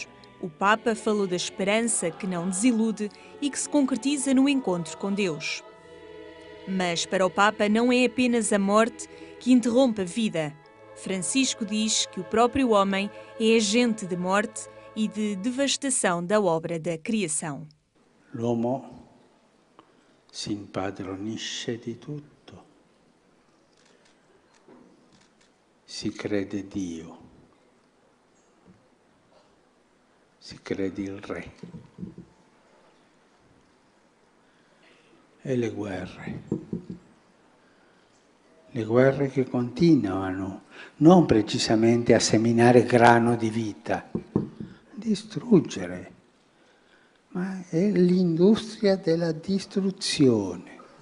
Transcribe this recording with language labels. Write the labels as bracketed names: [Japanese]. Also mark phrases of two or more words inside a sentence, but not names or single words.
[Portuguese] O Papa falou da esperança que não desilude e que se concretiza no encontro com Deus. Mas para o Papa não é apenas a morte que interrompe a vida. Francisco diz que o próprio homem é agente de morte e de devastação da obra da criação. [Italian] L'uomo si impadronisce di tutto, si crede Dio, si crede il Re. E le guerre che continuano, non precisamente a seminare grano di vita, a distruggere, ma è l'industria della distruzione.